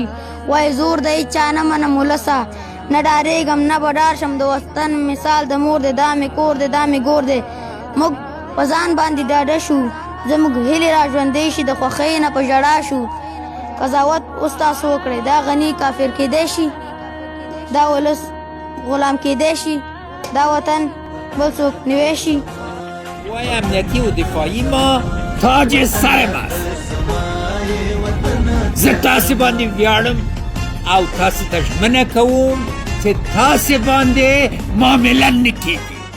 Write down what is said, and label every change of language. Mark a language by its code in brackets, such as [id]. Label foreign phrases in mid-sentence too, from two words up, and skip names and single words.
[ps] وایي زور د هېچا نه منم ولسه، نه ډارېږم نه به ډار شم، د وطن مثال د مور دی، دا مې کور دی، دا مې ګور دی. موږ په ځان باندې ډاډه شو، زموږ هیلې را ژوندۍ شي، د خوښۍ نه په ژړا شو. قضاوت اوس تاسو وکړئ، دا غني کافر کېدی شي، دا ولس غلام کېدی شي، دا وطن بل څوک نیوی شي. [fa] قوای امنیتی و دفاعی ما تاج سرم است. [ps] زه تاسې باندې ویاړم او تاسې ته ژمنه کوم چې تاسې باندې معامله نه کېږي.